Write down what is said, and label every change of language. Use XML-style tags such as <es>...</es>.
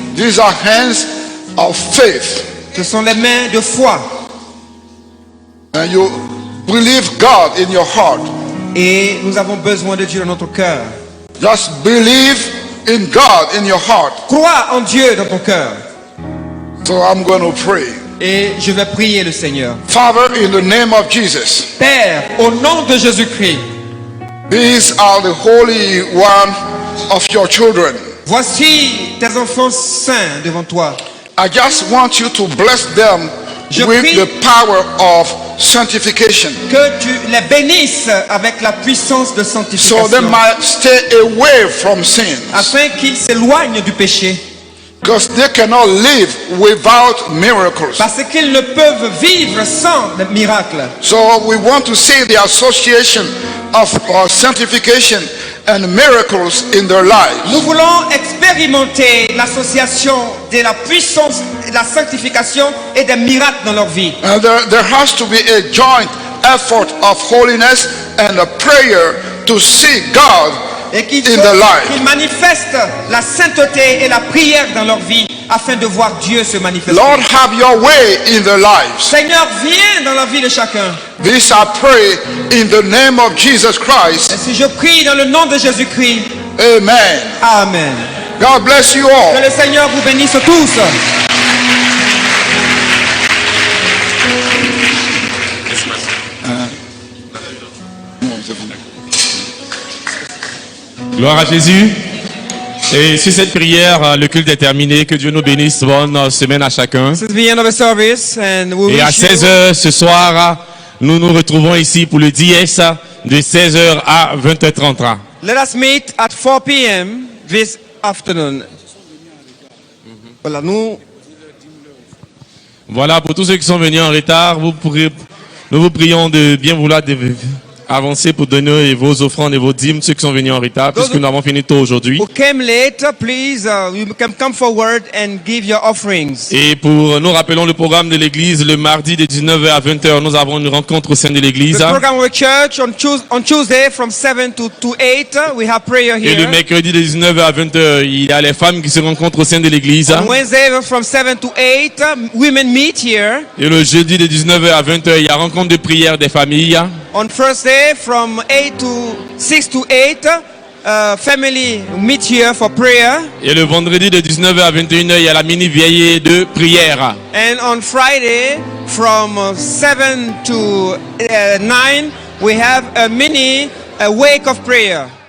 <en>These are hands of faith.</en> <fr>Ce sont les mains de foi.</fr> <en>And you believe God in your heart.</en> <fr>Et nous avons besoin de Dieu dans notre cœur.</fr> <en>Just believe in God in your heart.</en> <fr>Crois en Dieu dans ton cœur.</fr> <en>So I'm going to pray.</en> <fr>Et je vais prier le Seigneur.</fr> <en>Father, in the name of Jesus.</en> <fr>Père, au nom de Jésus-Christ.</fr> <en>These are the holy one of your children.</en> <fr>Voici tes enfants saints devant toi.</fr> <en>I just want you to bless them</en> <fr>Je</fr> <en>with</en> <fr>prie</fr> <en>the power of sanctification.</en> <fr>que tu les bénisses avec la puissance de</fr> <en>So</en> <fr>sanctification.</fr> <en>they might stay away from sin.</en> <fr>Afin qu'ils s'éloignent du péché.</fr> <en>Because they cannot live without miracles.</en> <fr>Parce qu'ils ne peuvent vivre sans le miracle.</fr> <en>So we want to see the association of sanctification and miracles in their lives.</en> <fr>Nous voulons expérimenter l'association de la puissance, de la sanctification et des miracles dans leur vie.</fr> <en>And there has to be a joint effort of holiness and a prayer to see God</en> <fr>Et qu'il</fr> <en>in the life.</en> <fr>qu'ils manifestent la sainteté et la prière dans leur vie afin de voir Dieu se manifester.</fr> <en>Lord, have your way in their lives.</en> <fr>Seigneur, viens dans la vie de chacun.</fr> <en>This I pray in the name of Jesus Christ.</en> <fr>Et si je prie dans le nom de Jésus-Christ,</fr> <en>Amen.</en> <fr>Amen.</fr> <en>God bless you</en> <fr>Que</fr> <en>all.</en> <fr>le Seigneur vous bénisse tous. Gloire à Jésus. Et sur cette prière, le culte est terminé. Que Dieu nous bénisse. Bonne semaine à chacun.</fr> <en>This is the end of the service and we</en> <fr>Et à</fr> <en>wish you</en> <fr>16h ce soir, nous nous retrouvons ici pour le DS de 16h à 20h30.</fr> <en>let us meet at 4 p.m. this afternoon.</en> <fr>Voilà, nous Voilà, pour tous ceux qui sont venus en retard, nous vous prions de bien vouloir avancer pour donner vos offrandes et vos dîmes, ceux qui sont venus en retard, puisque nous avons fini tôt aujourd'hui.</fr> <en>who came late, please, you can come forward and give your offerings.</en> <fr>Et pour nous rappelons le programme de l'église, le mardi de 19h à 20h, nous avons une rencontre au sein de l'église.</fr> <en>The program of the church on Tuesday from 7 to 8, we have prayer</en> <fr>Et le</fr> <en>here.</en> <fr>mercredi de 19h à 20h, il y a les femmes qui se rencontrent au sein de l'église.</fr> <en>On Wednesday from 7 to 8, women meet here.</en> <fr>Et le jeudi de 19h à 20h, il y a rencontre de prière des familles.</fr> <en>On Thursday from 6 to 8, family meet here for prayer.</en> <fr>Et le vendredi de 19h à 21h, il y a la mini veillée de prière.</fr> <en>And on Friday from 7 to 9, we have a mini wake of prayer.</en>